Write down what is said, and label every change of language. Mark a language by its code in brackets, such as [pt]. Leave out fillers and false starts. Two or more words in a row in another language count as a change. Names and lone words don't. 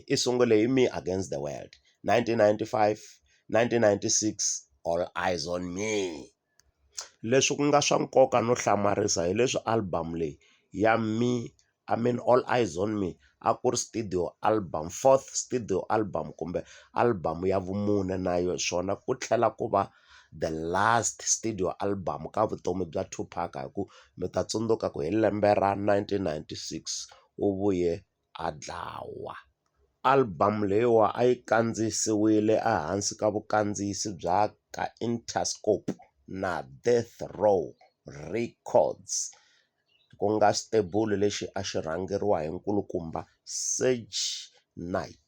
[ts] I sungule hi Me Against the World 1995, 1996 All Eyes on Me. Leswi ku nga swa nkoka no hlamarisa hi leswi album leyi ya All Eyes on Me a ku ri [en] studio album, 4th studio album [ts] kumbe album ya vumune, na swona ku tlhela ku va [en] the last studio album [ts] ka vutomi bya Tupac, hi ku mi ta tsundzuka ku hi lembe ra 1996 u vuye a dlawa. Album leyiwa a yi kandziyisiwile ehansi ka vukandziyisi bya ka Interscope na Death Row Records, ku nga stable lexi a xi rhangeriwa hi nkulukumba Sage Knight.